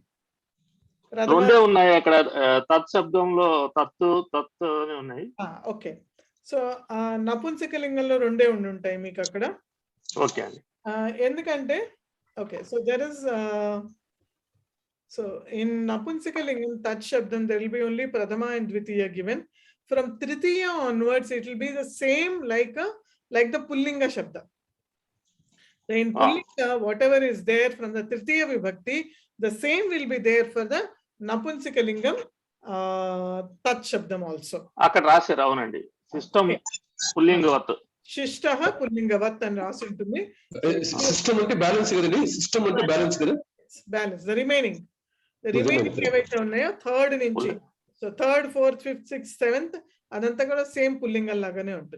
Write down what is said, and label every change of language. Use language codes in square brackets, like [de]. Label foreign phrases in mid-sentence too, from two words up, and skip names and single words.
[te] రెండే ఉన్నాయి అక్కడ, తత్ శబ్దంలో తత్తు ఉన్నాయి. [en] okay, so [te] నపుంసకలింగంలో రెండే ఉంటాయి మీకు అక్కడ. ఓకే అండి, [en] ఎందుకంటే okay, so there is so in [sa] నపుంసకలింగం తత్ శబ్దం [en] there will be only prathama and dvitiya given. From tritiya onwards it will be the same like the pullinga shabda. So in pullinga whatever is there from the tritiya vibhakti, the same will be there for the napunsakalingam tat shabdam also. [te] అక్కడ రాశారు, అవునండి. సిస్టమ్ పుల్లింగవత్, శిష్టః పుల్లింగవత్ అని రాసి ఉంటుంది. సిస్టమ్ అంటే బ్యాలెన్స్ కదండి, సిస్టమ్ అంటే బ్యాలెన్స్ కదా, బ్యాలెన్స్. [en] the remaining [te] ఏవైతే ఉన్నాయో థర్డ్ నుంచి, సో థర్డ్, ఫోర్త్, ఫిఫ్త్, సిక్స్త్, సెవెంత్ అదంతా కూడా సేమ్ పుల్లింగం లాగానే ఉంటుంది.